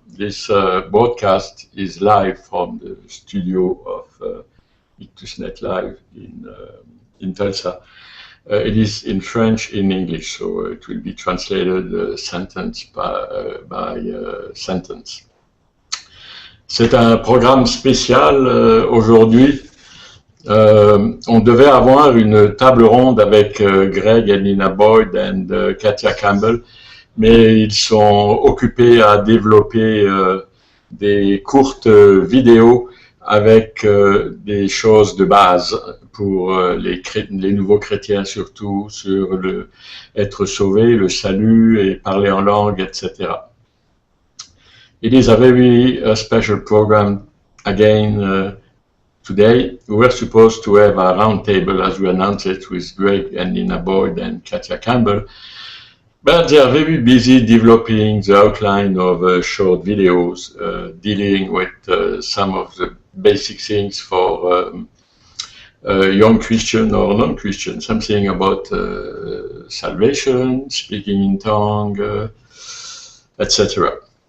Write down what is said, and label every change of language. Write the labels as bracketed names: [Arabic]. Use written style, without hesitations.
[English] This broadcast is live from the studio of IctusNet Live in Tulsa. It is in French, in English, so it will be translated sentence by sentence. [French] C'est un programme spécial aujourd'hui. On devait avoir une table ronde avec Greg et Nina Boyd et Katia Campbell, mais ils sont occupés à développer des courtes vidéos avec des choses de base pour les nouveaux chrétiens, surtout sur être sauvé, le salut et parler en langue, etc. [English] It is a very special program again. Today, we were supposed to have a roundtable, as we announced it, with Greg and Nina Boyd and Katia Campbell, but they are very busy developing the outline of short videos, dealing with some of the basic things for young Christian or non-Christian, something about salvation, speaking in tongue, etc.